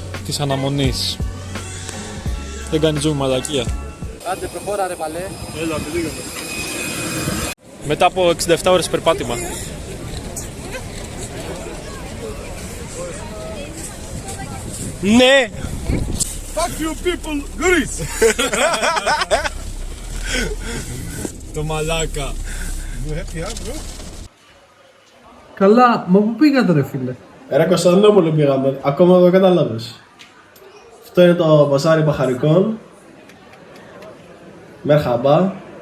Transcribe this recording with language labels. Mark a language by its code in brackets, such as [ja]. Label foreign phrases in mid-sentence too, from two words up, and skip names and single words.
[el] της αναμονής. Δεν κάνει ζούμε μαλακία. Άντε προχώρα ρε παλέ. Έλα, πήγαμε. Μετά από 67 ώρες περπάτημα. Ναι! [en] Fuck you people, Greece! [el] Το μαλάκα. Καλά, μα πού πήγατε ρε φίλε? Ρε Κωνσταντινούπολη πήγαμε, ακόμα δεν κατάλαβες. Αυτό είναι το μπαζάρι Μπαχαρικών. [tr] Μερχαμπά.